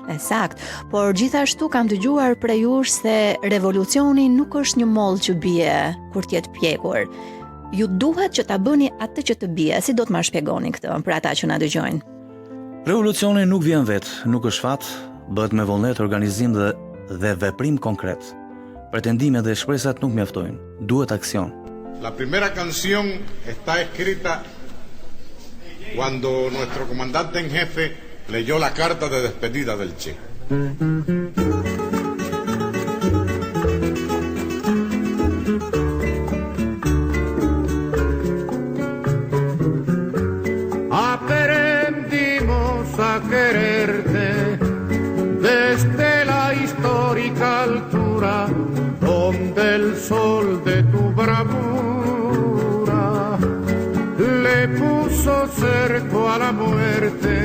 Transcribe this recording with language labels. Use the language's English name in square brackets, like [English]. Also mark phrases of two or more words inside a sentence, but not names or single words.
[Albanian] Sakt, por gjithashtu kam dëgjuar prej jush se revolucioni nuk është një mollë që bie kur t'jetë pjekur. Ju duhet që ta bëni atë që të bie. Si do të ma shpjegoni këtë për ata që na dëgjojnë? Revolucioni nuk vjen vetë, nuk është fat, bëhet me vullnet, organizim dhe veprim konkret. Pretendimet dhe shpresat nuk mjaftojnë. Duhet aksion. [Spanish] La primera canción está escrita cuando nuestro comandante en jefe leyó la carta de despedida del Che. Aprendimos a quererte desde la histórica altura donde el sol de tu bravura le puso cerco a la muerte.